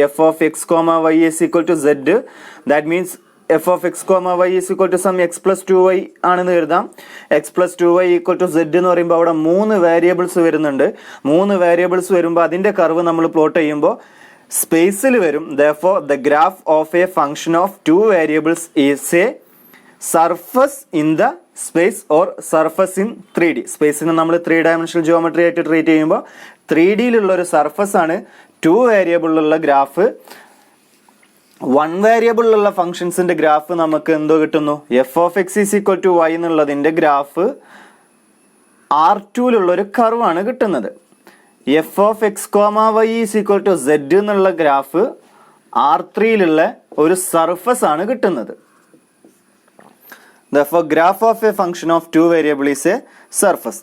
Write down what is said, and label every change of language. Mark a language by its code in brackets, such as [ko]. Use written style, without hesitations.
[en] F of X comma Y is equal to Z. That means F of X comma Y is equal to some X plus 2y [ml] ആണെന്ന് കരുതാം. X plus 2y equal to Z എന്ന് പറയുമ്പോൾ അവിടെ 3 variables വരുന്നുണ്ട്. 3 variables വരുമ്പോൾ അതിന്റെ curve നമ്മൾ plot ചെയ്യുമ്പോൾ സ്പേസിൽ വരും. [en] Therefore the graph of a function of 2 variables is a surface in the space or surface in 3D. [ml] സ്പേസിനെ നമ്മൾ 3 ഡയമെൻഷണൽ ജിയോമെട്രി ആയിട്ട് ട്രീറ്റ് ചെയ്യുമ്പോൾ 3Dയിലുള്ള ഒരു സർഫസ് ആണ് 2 വേരിയബിളിലുള്ള ഗ്രാഫ്. 1 വേരിയബിളിലുള്ള ഫംഗ്ഷൻസിന്റെ ഗ്രാഫ് നമുക്ക് എന്തോ കിട്ടുന്നു? [en] F of X is equal to Y [ml] എന്നുള്ളതിന്റെ graph R2ലുള്ള ഒരു കർവാണ് കിട്ടുന്നത്. [en] F of X comma Y is equal to Z [ml] എന്നുള്ള ഗ്രാഫ് R3ലുള്ള ഒരു സർഫസ് ആണ് കിട്ടുന്നത്. [en] Therefore graph of a function of 2 variable is a surface.